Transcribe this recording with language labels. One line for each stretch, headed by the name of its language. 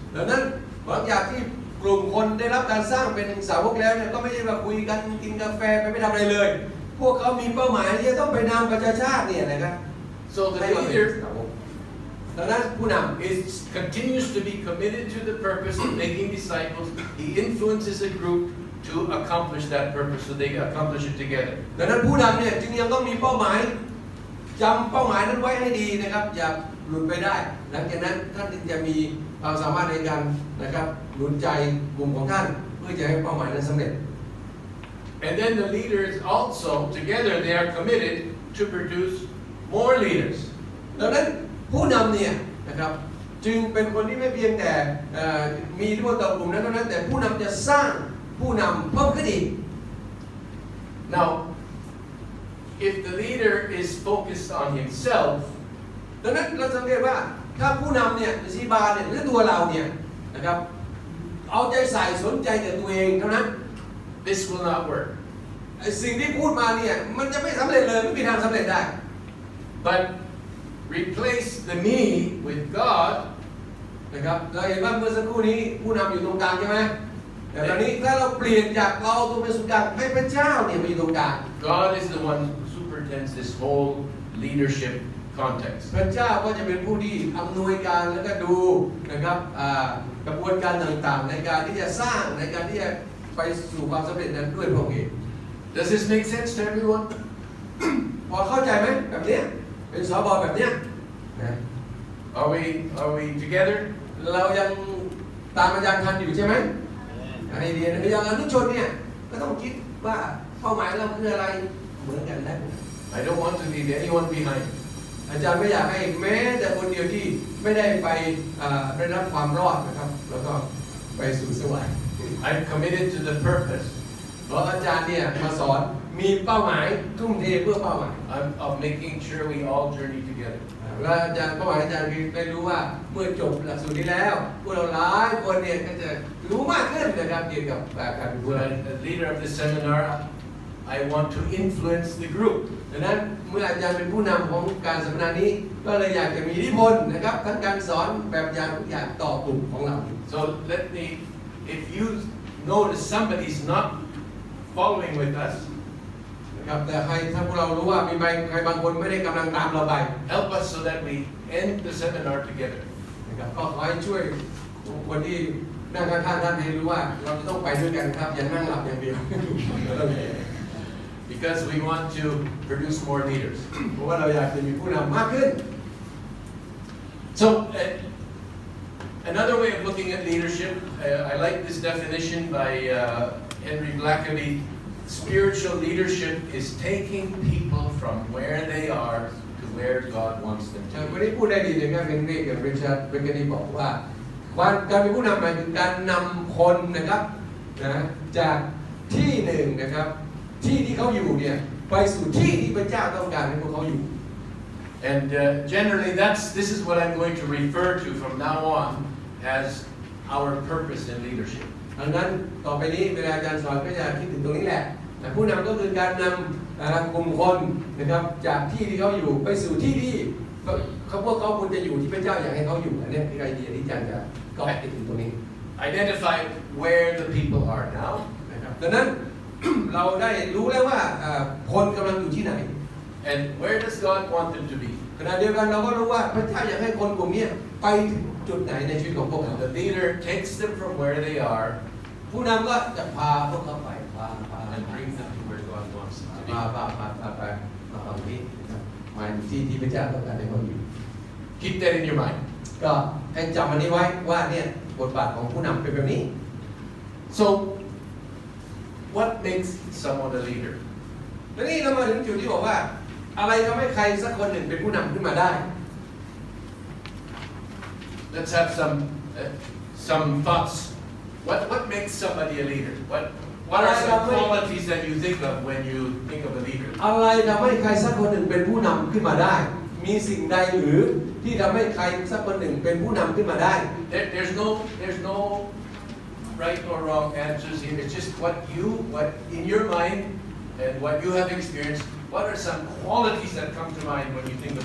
Thai: ดังนั้นหลังจากที่กลุ่มคนได้รับการสร้างเป็นสาวกแล้วเนี่ยก็ไม่ใช่ว่าคุยกันกินกาแฟไปไม่ทำอะไรเลยพวกเขามีเป้าหมายที่จะต้องไปนำประชาชาติเนี่ยนะครับ
English: So the leader
Thai: ดังนั้นผู้นำ
English: continues to be committed to the purpose of making disciples. He influences a group to accomplish that purpose, so they accomplish it together.
Thai: ดังนั้นผู้นำเนี่ยจึงยังต้องมีเป้าหมายจำเป้าหมายนั้นไว้ให้ดีนะครับอย่าหลุดไปได้หลังจากนั้นท่านจะมีความสามารถในการนะครับหนุนใจกลุ่มของท่านเพื่อจะให้เป้าหมายนั้นสำเร็จ
English: And then the leaders also together they are committed to produce more leaders.
Thai: ดังนั้นผู้นำเนี่ยนะครับจึงเป็นคนที่ไม่เพียงแต่มีอิทธิพลต่อกลุ่มนั้นเท่านั้นแต่ผู้นำจะสร้างผู้นำเพิ่มขึ้นอีก
English: Now, if the leader is focused on himself,
Thai: ดังนั้นเราสังเกตว่าถ้าผู้นำเนี่ยซีบาเนี่ยหรือตัวเราเนี่ยนะครับเอาใจใส่สนใจแต่ตัวเองเท่านั้น
English: this will not work.
Thai: สิ่งที่พูดมาเนี่ยมันจะไม่สำเร็จเลยไม่มีทางสำเร็จได้
English: But replace the me with God,
Thai: นะครับเราเห็นว่าเมื่อสักครู่นี้ผู้นำอยู่ตรงกลางใช่ไหมแต่ตอนนี้ถ้าเราเปลี่ยนจากเราตัวเป็นศูนย์กลางให้พระเจ้าเนี่ยมาอยู่ตรงกลาง
English: God is the one who superintends this whole leadership context.
Thai: พระเจ้าก็จะเป็นผู้ที่อำนวยการแล้วก็ดูนะครับกระบวนการต่างๆในการที่จะสร้างในการที่จะไปสู่ความสำเร็จนั้นด้วยพระองค์เอง
English: Does this make sense to everyone?
Thai: พอเข้าใจไหมแบบเนี้ยเป็นสบแบบเนี้ยนะ
English: Are we together?
Thai: เรายังตามอาจารย์ทันอยู่ใช่ไหมไอเดียอย่างอนุชนเนี่ยก็ต้องคิดว่าเป้าหมายเราคืออะไรเหมือนกันได้
English: I don't want to leave anyone behind.
Thai: อาจารย์ไม่อยากให้แม้แต่คนเดียวที่ไม่ได้ไปได้รับความรอดนะครับแล้วก็ไปสู่สวรรค์
English: I'm committed to the purpose
Thai: เพราะอาจารย์เนี่ยมาสอนมีเป้าหมายทุ่มเทเพื่อเป้าหมาย
English: of making sure we all journey together.
Thai: และอาจารย์เป้าหมายอาจารย์คือได้รู้ว่าเมื่อจบหลักสูตรนี้แล้วพวกเราหลายคนเนี่ยก็จะรู้มากขึ้นนะครับเกี่ยวกับการเป็นผู้นำ
English: When as leader of the seminar, I want to influence the group.
Thai: ดังนั้นเมื่ออาจารย์เป็นผู้นำของการสัมมนานี้ก็เลยอยากจะมีอิทธิพลนะครับทั้งการสอนแบบอย่างทุกอย่างต่อกลุ่มของเรา
English: So let me, if you notice somebody's not following with us,
Thai: นะครับแต่ถ้าพวกเรารู้ว่ามีใครบางคนไม่ได้กำลังตามเราไป
English: help us so that we end the seminar together.
Thai: นะครับก็ขอให้ช่วยคนที่นั่งข้างๆท่านให้รู้ว่าเราจะต้องไปด้วยกันครับอย่านั่งหลับอย่างเดียว
English: Because we want to produce more leaders.
Thai: เพราะว่าเราอยากจะมีผู้นำมากขึ้น
English: So another way of looking at leadership, I like this definition by Henry Blackaby. Spiritual leadership is taking people from where they are to where God wants them
Thai: วัน
English: to
Thai: นี้พูดได้ดีเลยครับเฮนรี่กับริชาร์ดเบเกอรี่บอกว่าการเป็นผู้นำหมายถึงการนำคนนะครับนะจากที่หนึ่งนะครับที่ที่เขาอยู่เนี่ยไปสู่ที่ที่พระเจ้าต้องการให้พวกเขาอยู่
English: And generally this is what I'm going to refer to from now on as our purpose in leadership.
Thai: ดังนั้นต่อไปนี้เวลาอาจารย์สอนก็จะคิดถึงตรงนี้แหละผู้นำก็คือการนำกลุ่มคนนะครับจากที่ที่เขาอยู่ไปสู่ที่ที่พวกเขาควรจะอยู่ที่พระเจ้าอยากให้เขาอยู่อันนี้คือไอเดียที่อาจารย์จะก็ติดถึงตรงนี้
English: Identify where the people are now.
Thai: นะครับดังนั้น เราได้รู้แล้วว่าคนกำลังอยู่ที่ไหน
English: And where does God want them to be?
Thai: ขณะเดียวกันเราก็รู้ว่าพระเจ้าอยากให้คนกลุ่มนี้ไปถึงจุดไหนในชีวิตของพวกเขา
English: The leader takes them from where they are
Thai: ผู้นำก็จะพาพวกเขาไปพา
English: and brings them to where God wants them to be.
Thai: ไปตรงนี้มาที่ที่พระเจ้าต้องการให้เขาอยู่
English: Keep that in your mind.
Thai: ก็ให้จำอันนี้ไว้ว่าเนี่ยบทบาทของผู้นำเป็นแบบนี้
English: So, what makes someone a leader?
Thai: แล้วนี่เรามาถึงจุดที่บอกว่าอะไรทำให้ใครสักคนหนึ่งเป็นผู้นำขึ้นมาได้
English: Let's have some thoughts. What makes somebody a leader? What are some qualities that you think of when you think of a leader?
Thai: อะไรทำให้ใครสักคนหนึ่งเป็นผู้นำขึ้นมาได้ มีสิ่งใดหรือที่ทำให้ใครสักคนหนึ่งเป็นผู้นำขึ้นมาได้
English: There's no right or wrong answers here. It's just what in your mind and what you have experienced. What are some qualities that come to mind when you think of